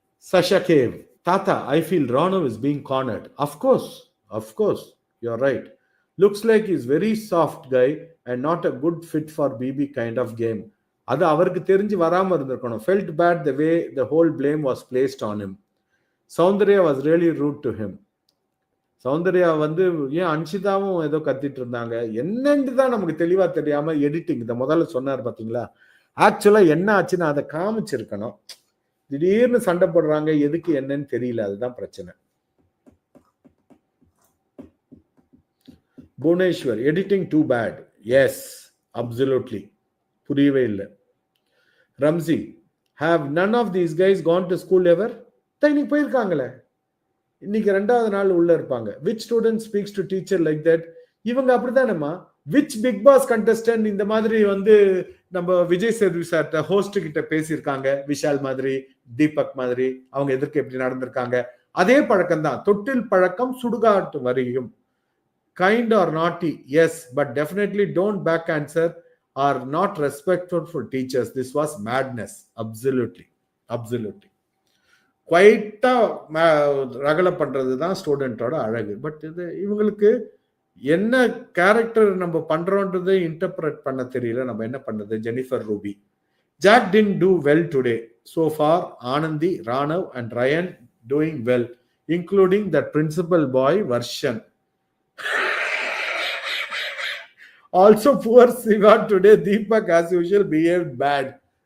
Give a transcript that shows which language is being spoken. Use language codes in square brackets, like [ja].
[en] Sasha Cave, Tata, I feel Rano is being cornered. Of course, you're right. Looks like he's very soft guy and not a good fit for BB kind of game. [ta] அது அவருக்கு தெரிஞ்சு வராம இருந்திருக்கணும். [en] Felt bad the way the whole blame was placed on him. Soundarya was really rude to him. [ta] Soundarya வந்து ஏன் அன்ஷிதாவும் ஏதோ கத்திட்டு இருந்தாங்க, என்னன்னு தான் நமக்கு தெளிவா தெரியாம எடிட்டிங் இந்த முதல்ல சொன்னார் பாத்தீங்களா. ஆக்சுவலா என்ன ஆச்சுன்னு அதை காமிச்சிருக்கணும். திடீர்னு சண்டை போடுறாங்க, எதுக்கு என்னன்னு தெரியல, அதுதான் பிரச்சனை. Bhubaneswar, editing two bad. S, absolutely, புரியவே இல்லை. Ramzi, have [en] none of these guys gone to school ever? [ta] இன்னைக்கு போயிருக்காங்களே, இன்னைக்கு 2வது நாள் உள்ள இருப்பாங்க. [en] which student speaks to teacher like that? [ta] இவங்க அப்படித்தானேம்மா. [en] which big boss contestant [ta] இந்த மாதிரி வந்து நம்ம விஜய் சேதுபதி சார்ட்ட ஹோஸ்ட் கிட்ட பேசியிருக்காங்க, விஷால் மாதிரி, தீபக் மாதிரி, அவங்க எதிர்க்க எப்படி நடந்திருக்காங்க, அதே பழக்கம் தான். தொட்டில் பழக்கம் சுடுகாட்டு வரையும். [en] Kind are naughty, yes, but definitely don't back answer are not respectful for teachers. This was madness. [ta] Absolutely குவைட்டா ரகலை பண்றது தான் ஸ்டூடெண்டோட அழகு. பட் இது இவங்களுக்கு என்ன கேரக்டர் நம்ம பண்றோன்றதை இன்டர்பிரட் பண்ண தெரியல. நம்ம என்ன பண்றது? Jennifer Ruby, Jack didn't do well today. So far, Anandi, Ranav and Ryan doing well, including that principal boy Varshan. Also, poor Siva today, Deepak as usual behaved bad.